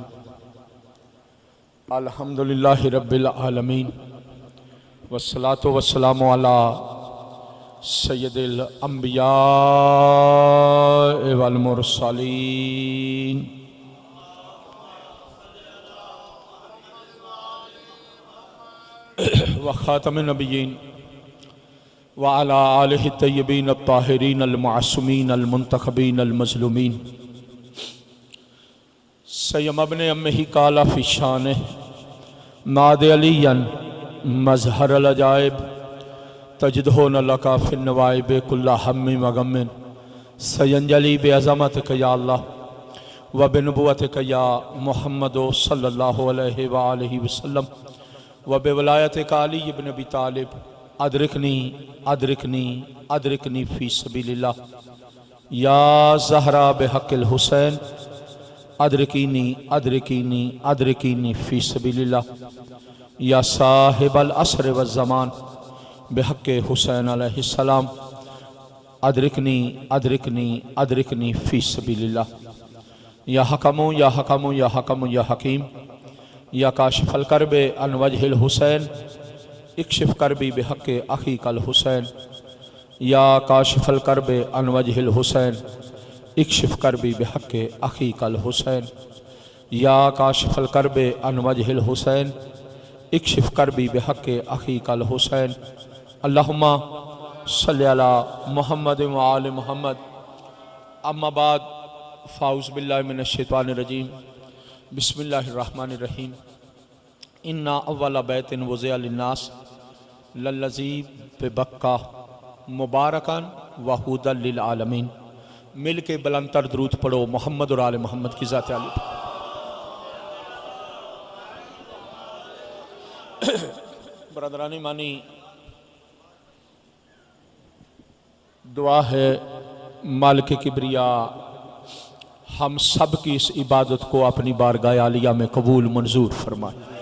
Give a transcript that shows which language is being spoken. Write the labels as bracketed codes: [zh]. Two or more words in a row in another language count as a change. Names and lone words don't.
[ar] الحمد لله رب العالمين والصلاة والسلام على سيد الأنبياء والمرسلين وخاتم النبيين وعلى آله الطيبين الطاهرين المعصومين المنتجبين المظلومين. سيم ابن عمه قال في شأنه ناد عليا مظهر العجائب تجده عونا لك في النوائب كل هم وغم سينجلي بعظمتك يا الله وبنبوتك يا محمد صلى الله عليه وآله وسلم وبولايتك علي بن أبي طالب أدركني أدركني أدركني في سبيل الله يا زهراء بحق الحسين أدركيني أدركيني أدركيني في سبيل الله يا صاحب العصر والزمان بحق الحسين عليه السلام أدركني أدركني أدركني في سبيل الله يا حكم يا حكم يا حكم يا حكيم يا كاشف الكرب عن وجه الحسين اكشف كربي بحق أخيك الحسين يا كاشف الكرب عن وجه الحسين اكشف كربي بحق أخيك الحسين يا كاشف الكرب عن وجه الحسين اكشف كربي بحق أخيك الحسين. اللهم صل على محمد وآل محمد. أما بعد فأعوذ بالله من الشيطان الرجيم. بسم الله الرحمن الرحيم. إن أول بيت وضع للناس للذي ببكة مباركا وهدى للعالمين. [ur] مل کے بلندتر درود پڑھو محمد اور آل محمد کی ذات عالی. برادران مانی، دعا ہے مالک کبریا ہم سب کی اس عبادت کو اپنی بارگاہ عالیہ میں قبول منظور فرمائے.